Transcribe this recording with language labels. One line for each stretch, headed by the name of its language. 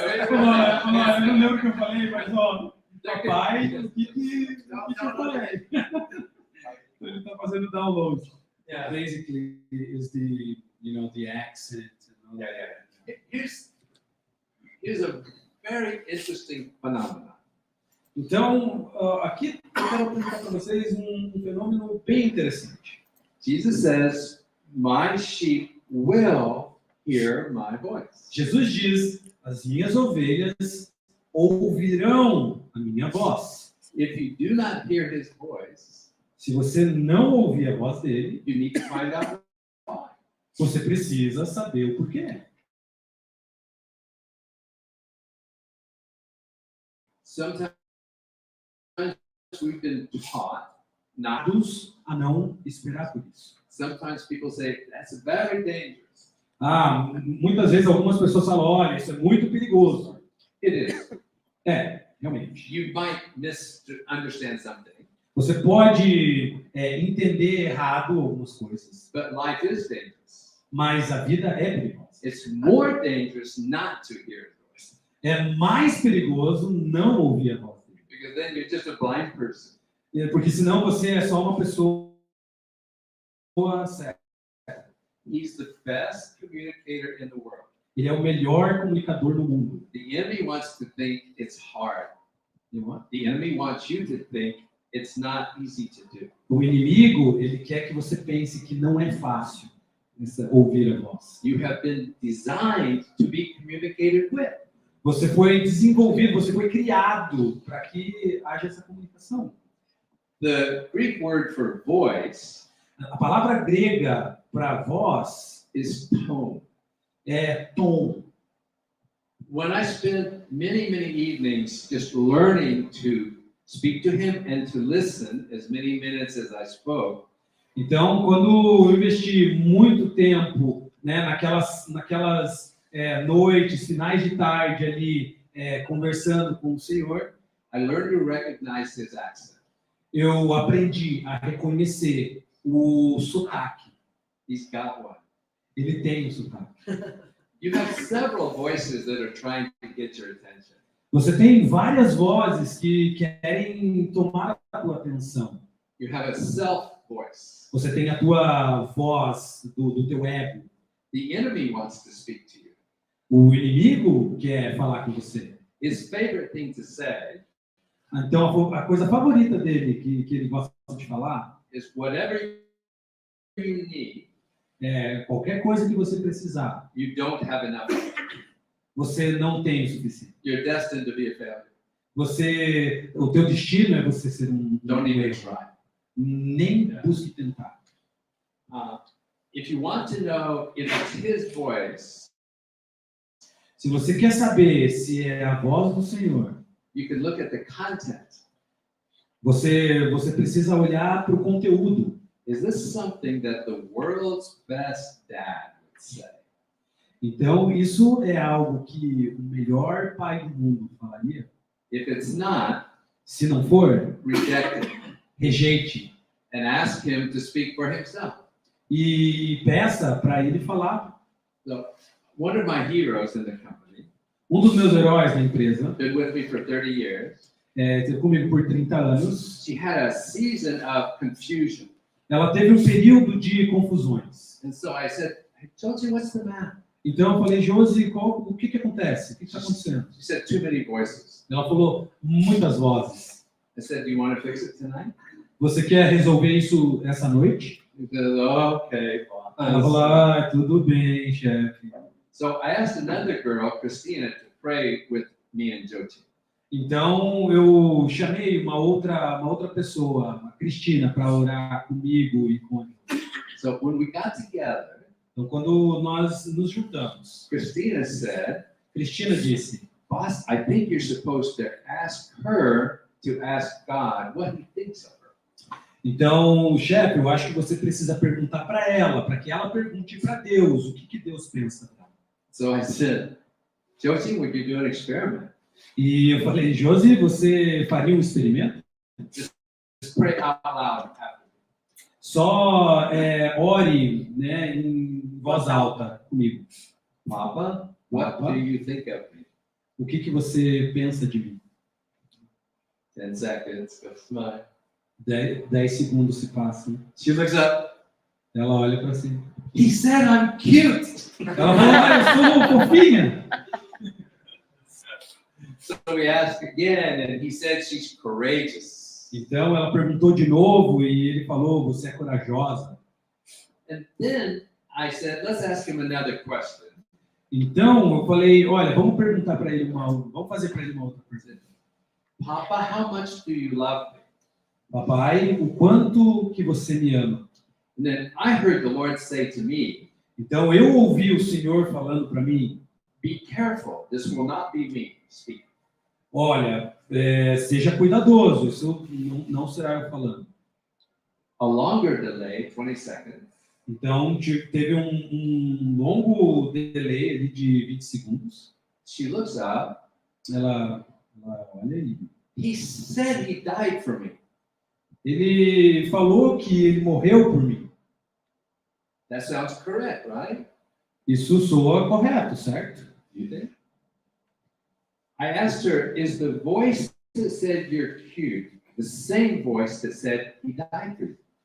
Portuguese: Eu não lembro o que eu falei, mas ó, papai, o que eu falei? Ele está fazendo download.
English: Yeah, basically is the accent. And all that. Here's a very interesting phenomenon.
Portuguese: Então, aqui eu quero apresentar para vocês um fenômeno bem interessante.
English: Jesus says, "My sheep will hear my voice."
Portuguese: Jesus diz: as minhas ovelhas ouvirão a minha voz.
English: If you do not hear his voice,
Portuguese: Se você não ouvir a voz dele,
English: you need to find out why.
Portuguese: você precisa saber o porquê.
English: Sometimes we've been taught not.
Portuguese: A não esperar por isso.
English: Sometimes people say, "That's very dangerous."
Portuguese: Muitas vezes algumas pessoas falam: olha, isso é muito perigoso.
English: It is.
Portuguese: Realmente.
English: You might misunderstand something.
Portuguese: Você pode entender errado algumas coisas.
English: But life is dangerous.
Portuguese: Mas a vida é perigosa.
English: It's more dangerous not to hear his voice.
Portuguese: É mais perigoso não ouvir a voz dele.
English: Because then you're just a blind person.
Portuguese: Porque senão você é só uma pessoa cega.
English: He's the best communicator in the world.
Portuguese: Ele é o melhor comunicador do mundo.
English: The enemy wants to think it's hard. The enemy wants you to think it's not easy to do.
Portuguese: O inimigo, ele quer que você pense que não é fácil ouvir a voz.
English: You have been designed to be communicated with.
Portuguese: Você foi desenvolvido, você foi criado para que haja essa comunicação.
English: The Greek word for voice
Portuguese: A palavra grega para voz
English: is tone.
Portuguese: é tom.
English: When I spent many evenings just learning to speak to him and to listen as many minutes as I spoke,
Portuguese: Então, quando eu investi muito tempo, naquelas noites, finais de tarde ali, conversando com o Senhor,
English: I learned to recognize his accent.
Portuguese: eu aprendi a reconhecer o sotaque.
English: He's got one.
Portuguese: Ele tem o sotaque.
English: You have several voices that are trying to get your attention.
Portuguese: Você tem várias vozes que querem tomar a tua atenção.
English: You have a self voice.
Portuguese: Você tem a tua voz do teu ego.
English: The enemy wants to speak to you.
Portuguese: O inimigo quer falar com você.
English: His favorite thing to say
Portuguese: Então, a coisa favorita dele, que ele gosta de falar,
English: is whatever you need,
Portuguese: é qualquer coisa que você precisar,
English: you don't have enough.
Portuguese: você não tem o suficiente.
English: You're destined to be a failure.
Portuguese: O teu destino é você ser
English: Don't even
Portuguese: erro.
English: try.
Portuguese: Nem busque tentar.
English: If you want to know if it's His voice,
Portuguese: Se você quer saber se é a voz do Senhor,
English: you can look at the content.
Portuguese: você precisa olhar para o conteúdo.
English: Is this something that the world's best dad would say?
Portuguese: Então, isso é algo que o melhor pai do mundo falaria.
English: If it's not,
Portuguese: Se não for,
English: reject it
Portuguese: rejeite.
English: and ask Him to speak for Himself.
Portuguese: E peça para ele falar.
English: So, one of my heroes in the company,
Portuguese: Um dos meus heróis da empresa,
English: been with me for 30 years,
Portuguese: esteve comigo por 30 anos,
English: she had a season of confusion.
Portuguese: ela teve um período de confusões.
English: And so I said, hey, Josie, what's the matter?
Portuguese: Então eu falei, Josi, o que acontece? O que está acontecendo?
English: She said, too many voices.
Portuguese: Ela falou, muitas vozes.
English: I said, do you want to fix it tonight?
Portuguese: Você quer resolver isso essa noite?
English: He said, okay, boss.
Portuguese: Ela falou, tudo bem, chefe.
English: So I asked another girl, Christina, to pray with me and Jyoti.
Portuguese: Então eu chamei uma outra pessoa, a Cristina, para orar comigo e com ele.
English: So when we got together,
Portuguese: Então quando nós nos juntamos,
English: Christina said,
Portuguese: Cristina disse,
English: boss, I think you're supposed to ask her to ask God what He thinks of her.
Portuguese: então, chefe, eu acho que você precisa perguntar para ela, para que ela pergunte para Deus o que Deus pensa dela.
English: So I said, Jyoti, would you do an experiment?
Portuguese: E eu falei, Josi, você faria um experimento?
English: Just pray out loud after.
Portuguese: Só ore, né, em voz alta comigo.
English: Papa, what do you think of me?
Portuguese: O que você pensa de mim?
English: 10 seconds, go smile.
Portuguese: 10 segundos se passam.
English: She looks up.
Portuguese: Ela olha para cima.
English: He said I'm cute.
Portuguese: Ela falou, eu sou fofinha.
English: So we asked again, and he said she's courageous.
Portuguese: Então ela perguntou de novo e ele falou, você é corajosa.
English: And then I said, let's ask him another question.
Portuguese: Então eu falei, olha, vamos fazer para ele uma outra pergunta.
English: Papa, how much do you love me?
Portuguese: Papai, o quanto que você me ama?
English: And then I heard the Lord say to me,
Portuguese: Então eu ouvi o Senhor falando para mim,
English: be careful, this will not be me speaking.
Portuguese: olha, seja cuidadoso, isso não será eu falando.
English: A longer delay, 20 seconds.
Portuguese: Então teve um longo delay ali de 20 segundos.
English: She looks up.
Portuguese: Ela olha aí.
English: He said he died for me.
Portuguese: Ele falou que ele morreu por mim.
English: That sounds correct, right?
Portuguese: Isso soa correto, certo?
English: You think? I asked her, is the voice that said you're cute the same voice that said he died for you?